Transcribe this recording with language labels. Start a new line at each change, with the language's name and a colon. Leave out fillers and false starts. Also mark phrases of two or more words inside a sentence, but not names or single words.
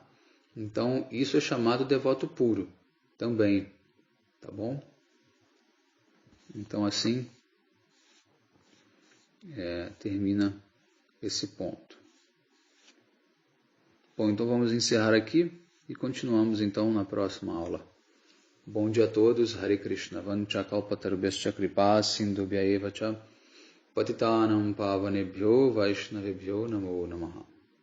Portuguese: Então, isso é chamado devoto puro também, tá bom? Então, assim, termina esse ponto. Bom, então vamos encerrar aqui e continuamos então na próxima aula. Bom dia a todos,
Sanskrit: हरे कृष्ण, वाञ्छा कल्पतरुभ्यश्च कृपा सिन्धुभ्य एव च पतितानां पावनेभ्यो वैष्णवेभ्यो नमो नमः.